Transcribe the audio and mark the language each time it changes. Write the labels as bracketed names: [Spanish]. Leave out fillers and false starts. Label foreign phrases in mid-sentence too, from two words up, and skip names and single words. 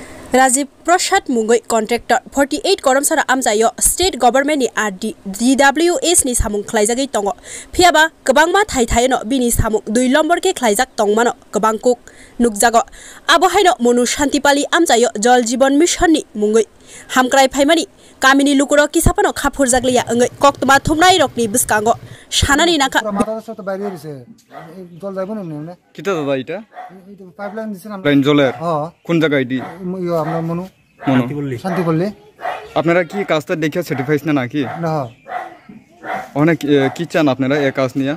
[Kok Borok] Rajiv Prasad Mungoi contractor 48 koromsara amjayo state government ni RD DWS ni samung khlaijagi tongo phiaba gobangma thaino bini samung 2 নম্বর ke khlaijak tongmano gobangkuk nukjago abo haino monu shantipali amjayo jal জীবন mission ni mungoi hamkrai phaimani kamini lukuro kisapano khapurjaglia angai koktma thumnai rokni biskango shanani naka [Bangla] মাথাটা তো বাইরে দিছে জল যাইবো না এমনি কিটা দাদা এটা পাইপলাইন দিছেন আমরা লাইন জলের হ্যাঁ কোন জায়গায় এটি ইয়া আমরা মনু মনো শান্তি করলে আপনারা কি কাজটা দেখে সার্টিফাইড না নাকি না অনেক কি চান আপনারা এই কাজ নিয়ে